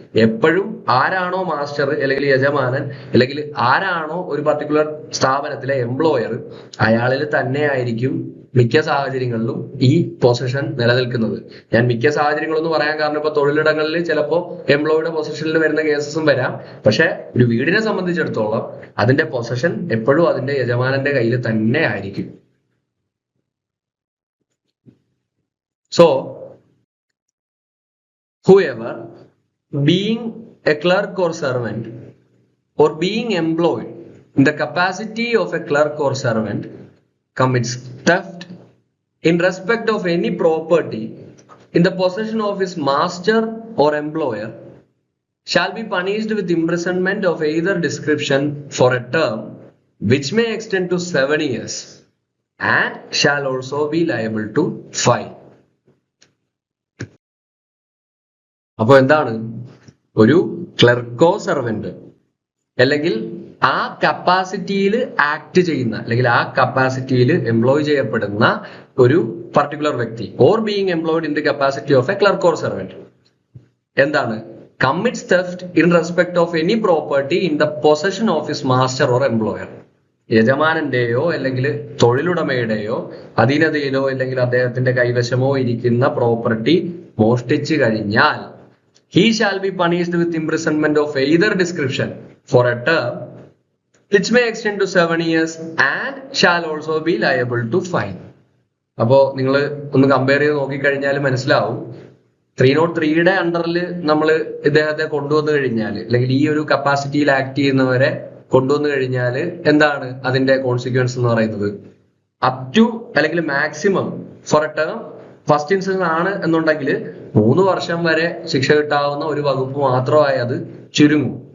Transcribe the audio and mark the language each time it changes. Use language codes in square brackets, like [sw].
[ml] എപ്പോഴും ആരാണോ മാസ്റ്റർ അല്ലെങ്കിൽ യജമാനൻ അല്ലെങ്കിൽ ആരാണോ ഒരു പർട്ടിക്കുലർ സ്ഥാപനത്തിലെ എംപ്ലോയർ, അയാളിൽ തന്നെ ആയിരിക്കും മിക്ക സാഹചര്യങ്ങളിലും ഈ പൊസിഷൻ നിലനിൽക്കുന്നത്. ഞാൻ മിക്ക സാഹചര്യങ്ങളൊന്നും പറയാൻ കാരണം ഇപ്പൊ തൊഴിലിടങ്ങളിൽ ചിലപ്പോൾ എംപ്ലോയിയുടെ പൊസിഷനിൽ വരുന്ന കേസസും വരാം. പക്ഷെ ഒരു വീടിനെ സംബന്ധിച്ചിടത്തോളം അതിന്റെ പൊസിഷൻ എപ്പോഴും അതിന്റെ യജമാനന്റെ കയ്യിൽ തന്നെ ആയിരിക്കും. [en] So whoever being a clerk or servant or being employed in the capacity of a clerk or servant commits theft in respect of any property in the possession of his master or employer shall be punished with imprisonment of either description for a term which may extend to 7 years and shall also be liable to fine. [ml] അപ്പൊ എന്താണ് ഒരു ക്ലർക്കോ servant അല്ലെങ്കിൽ ആ കപ്പാസിറ്റിയിൽ act ചെയ്യുന്ന അല്ലെങ്കിൽ ആ കപ്പാസിറ്റിയിൽ employ ചെയ്യപ്പെടുന്ന ഒരു പർട്ടിക്കുലർ വ്യക്തി [en] Or being employed in the capacity of a clerk or servant എന്താണ് commits theft in respect of any property in the possession of his master or employer. [ml] യജമാനന്റെയോ അല്ലെങ്കിൽ തൊഴിലുടമയുടെയോ അധീനതയിലോ അല്ലെങ്കിൽ അദ്ദേഹത്തിന്റെ കൈവശമോ ഇരിക്കുന്ന പ്രോപ്പർട്ടി മോഷ്ടിച്ചു കഴിഞ്ഞാൽ [en] he shall be punished with imprisonment of either description for a term which may extend to 7 years and shall also be liable to fine. [ml] അപ്പോ നിങ്ങൾ ഒന്ന് compare ചെയ്ത് നോക്കിക്കഴിഞ്ഞാൽ മനസ്സിലാവും 303യുടെ അണ്ടറിൽ നമ്മൾ ഇദ്ദേഹത്തെ കൊണ്ടുവന്നു കഴിഞ്ഞാൽ അല്ലെങ്കിൽ ഈ ഒരു കപ്പാസിറ്റിയിൽ ആക്ട് ചെയ്യുന്നവരെ കൊണ്ടുവന്നു കഴിഞ്ഞാൽ എന്താണ് അതിന്റെ കോൺസിക്വൻസ് എന്ന് പറയുന്നത്? അപ് ടു അല്ലെങ്കിൽ [en] maximum for a term first instance [ml] ആണ് എന്നുണ്ടെങ്കിൽ 3 വർഷം വരെ ശിക്ഷ കിട്ടാവുന്ന ഒരു വകുപ്പ് മാത്രമായി അത് ചുരുങ്ങും.